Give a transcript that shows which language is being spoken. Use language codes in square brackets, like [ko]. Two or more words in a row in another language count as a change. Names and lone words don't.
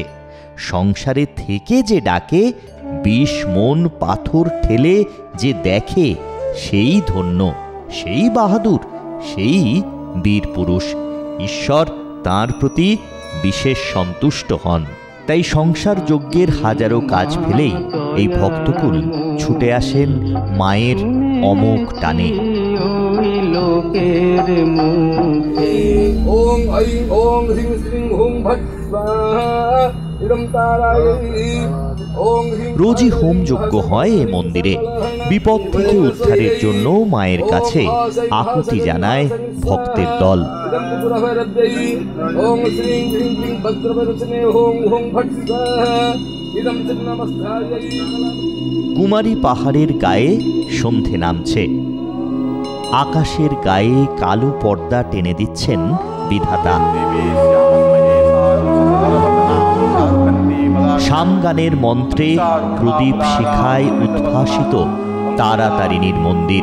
[bn] সংসারে থেকে যে ডাকে, বিষ মন পাথর ঠেলে যে দেখে, সেই ধন্য, সেই বাহাদুর, সেই বীর পুরুষ। ঈশ্বর তাঁর প্রতি বিশেষ সন্তুষ্ট হন। তাই সংসার যজ্ঞের হাজারো কাজ ফেলেই এই ভক্তকুল ছুটে আসেন মায়ের অমোঘ টানে। [sa] ओम ऐं ओम ह्रीं श्रीं हुं भट् स्वाहा इदं तारायै ओम ह्रीं [bn] রোজই হোমযজ্ঞ হয় এ মন্দিরে। বিপদ থেকে উদ্ধারের জন্য মায়ের কাছে আকুতি জানায় ভক্তের দল। [sa] इदं त्रिपुराभैरव्यै ओम श्रीं ह्रीं क्लीं वज्रवदने ओम ओम फट् स्वाहा इदं चिन्नमस्तायै [bn] কুমারী পাহাড়ের গায়ে সন্ধে নামছে। আকাশের গায়ে কালো পর্দা টেনে দিচ্ছেন বিধাতা। শামগানের মন্ত্রে প্রদীপ শিখায় উদ্ভাসিত তারাতারিণীর মন্দির।